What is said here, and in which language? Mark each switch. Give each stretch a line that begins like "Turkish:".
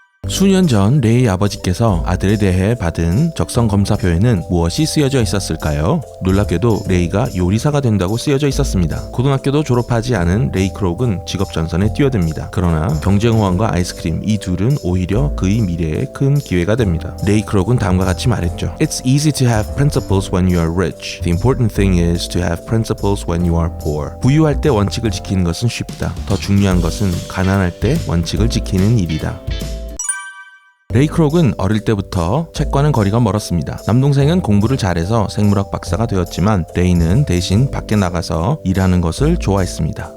Korean: 수년 전 레이 아버지께서 아들에 대해 받은 적성검사표에는 무엇이 쓰여져 있었을까요? 놀랍게도 레이가 요리사가 된다고 쓰여져 있었습니다. 고등학교도 졸업하지 않은 레이 크록은 직업전선에 뛰어듭니다. 그러나 경쟁호황과 아이스크림 이 둘은 오히려 그의 미래에 큰 기회가 됩니다. 레이 크록은 다음과 같이 말했죠.
English: It's easy to have principles when you are rich. The important thing is to have principles when you are poor.
Korean: 부유할 때 원칙을 지키는 것은 쉽다. 더 중요한 것은 가난할 때 원칙을 지키는 일이다. 레이 크록은 어릴 때부터 책과는 거리가 멀었습니다. 남동생은 공부를 잘해서 생물학 박사가 되었지만 레이는 대신 밖에 나가서 일하는 것을 좋아했습니다.